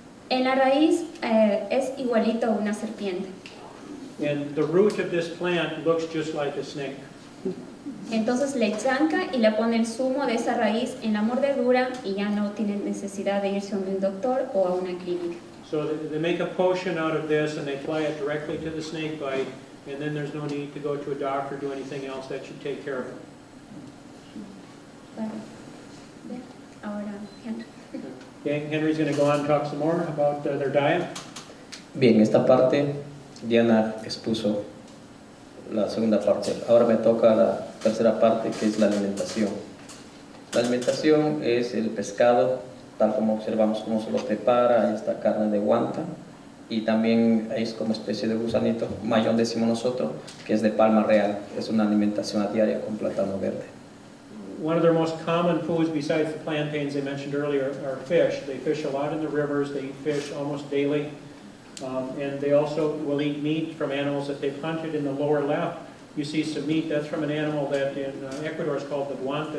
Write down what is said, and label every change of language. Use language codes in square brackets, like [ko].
[es] En la raíz es igualito a una serpiente. [en] And the root of this plant looks just like a snake. [es] Entonces le chanca y le pone el zumo de esa raíz en la mordedura y ya no tiene necesidad de irse a un doctor o a una clínica. [en] So they make a potion out of this and they apply it directly to the snake bite, and then there's no need to go to a doctor or do anything else. That should take care of it. [es] Vale. Bien. Ahora, Henry. [en] Okay, Henry's going to go on and talk some more about their diet. [es] Bien, esta parte Diana expuso la segunda parte. Ahora me toca la tercera parte, que es la alimentación. La alimentación es el pescado, tal como observamos cómo se lo prepara. Ahí está carne de guanta y también es como especie de gusanito, mayón decimos nosotros, que es de palma real. Es una alimentación a diaria con plátano verde. [en] One of their most common foods besides the plantains they mentioned earlier are fish. They fish a lot in the rivers. They eat fish almost daily. And they also will eat meat from animals that they've hunted. In the lower left, you see some meat. That's from an animal that in Ecuador is called the guanta.